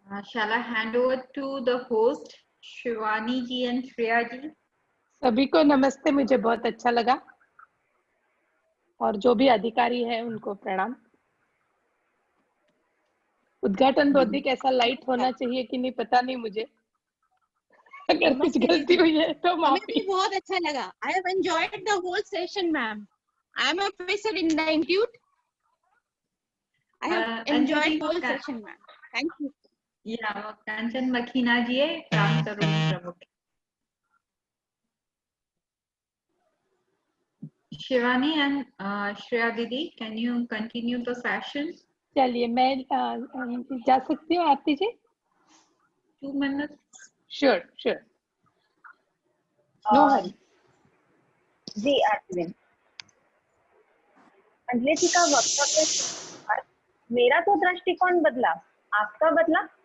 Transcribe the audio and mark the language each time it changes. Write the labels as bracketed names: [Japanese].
[English] Shall I hand over to the host, Shivani ji and Shreya ji? [Hindi] सभी को नमस्ते, मुझे बहुत अच्छा लगा और जो भी अधिकारी है उनको प्रणाम। उद्घाटन तो अधिक ऐसा लाइट होना चाहिए कि नहीं पता नहीं मुझे, अगर कुछ गलती हुई है तो हमें माफी। भी बहुत अच्छा लगा। [English] I have enjoyed the whole session, ma'am. I am a professor in the institute. I have enjoyed the whole session, ma'am. Thank you. [Hindi] Yeah, Kanchan Makhina ji है, Ram Tarun प्रमुख। [English] Shivani and Shreya Didi, can you continue the session? [Hindi] चलिए मैं जा सकती हूँ आरती जी? [English] 2 minutes. Sure sure, no hurry. [Hindi] जी आरती Ben, Anjali जी का वक्तव्य सुनकर मेरा तो दृष्टिकोण बदला, आपका बदला।